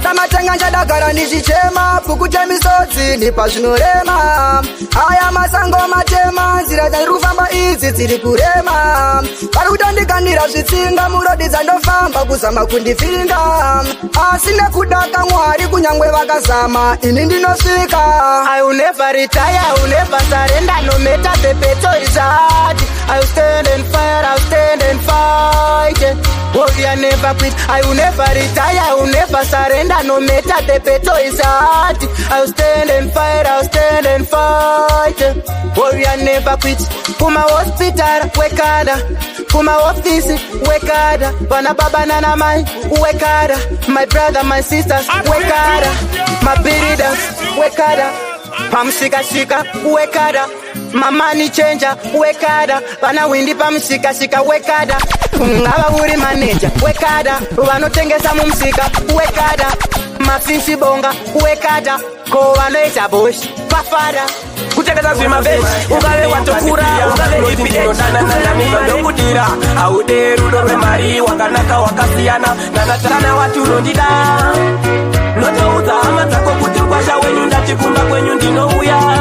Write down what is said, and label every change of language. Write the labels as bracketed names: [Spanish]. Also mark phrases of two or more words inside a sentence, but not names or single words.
[Shona] Samatenga nchadagara ndichichema, bhuku chemisodzi nipa zvinorema. Aya masango matema, nzira dzandiri kufamba idzi dziri kurema. Vari kutandikanira zvitsinga, murodi dzandofamba kuzama kundipfinga. Asi nekuda kaMwari kunyangwe vakazama, ini ndinosvika. [English] I will never retire, I will never surrender, no matter the battle is hard. I will stand and fight, I will stand and fight. Warrior never quit, I will never retire, I will never surrender, no matter the battle is hard. I will stand and fight, I will stand and fight. Warrior never quit. [Shona] Kuma hospital, wekada. Kuma office, wekada. Vana baba nana mai, wekada. [English] My brother, my sisters, wekada. My builders, [Shona] wekada. Pamshika shika, wekada. [English] My money changer, [Shona] wekada. Vana windi pamshika shika, wekada. Ungava uri manager, wekada. Vanotengesa mumsika, wekada. Mafishi bonga, wekada. Ko vanoita bosh, pafada. Kuchengeta zvima bench, ungave watokura, ungave E P H. Ndokudira, haude rudo rwemari, wakanaka wakasiyana. Nanatana wati unondida. Notoudza hama dzako kuti mkwasha wenyu ndati kumba kwenyu ndinouya.